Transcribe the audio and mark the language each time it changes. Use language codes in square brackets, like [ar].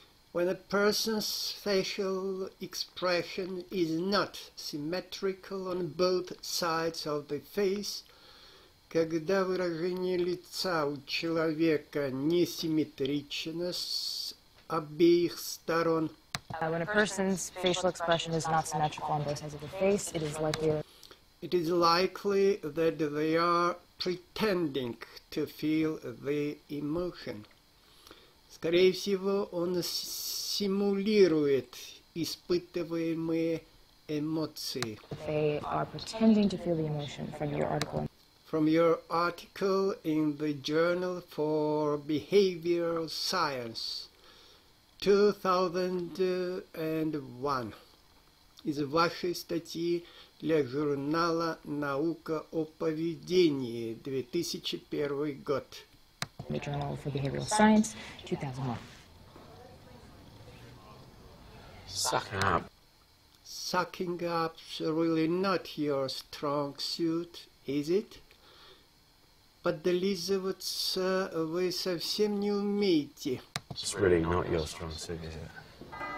[en] When a person's facial expression is not symmetrical on both sides of the face, [ru] когда выражение лица у человека несимметрично с обеих сторон. [en] When a person's facial expression is not symmetrical on both sides of the face, it is likely that they are pretending to feel the emotion. [ru] Скорее всего, он симулирует испытываемые эмоции. [en] They are pretending to feel the emotion from your article. from your article in the Journal for Behavioral Science, 2001. [ru] Из вашей статьи для журнала «Наука о поведении», 2001 год. [en] The Journal for Behavioral Science, 2001. Sucking up. Sucking up's really not your strong suit, is it? [ru] Подлизываться вы совсем не умеете. [en] It's really not your strong suit, is it?